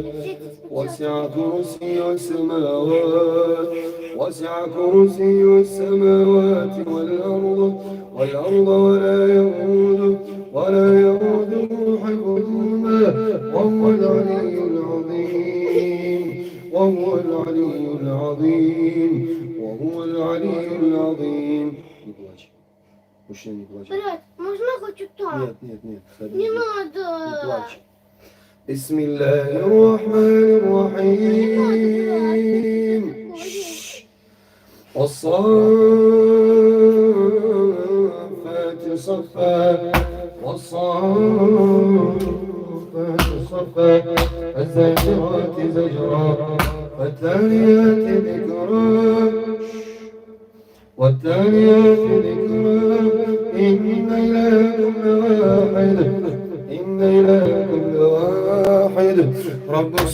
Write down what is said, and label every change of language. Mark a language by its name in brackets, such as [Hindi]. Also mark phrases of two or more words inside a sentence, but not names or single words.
[Arabic] وسع كرسيه السماوات والأرض ولا يؤوده حفظهما وهو العلي العظيم وهو العلي العظيم. [Russian] Мужчина, не плачь. Блядь, можно хоть так? Нет. Не надо. Не плачь. [Arabic] بسم الله الرحمن الرحيم. والصافات صفا الزاجرات زجرا والتاليات ذكرا إن إلهكم لواحد رب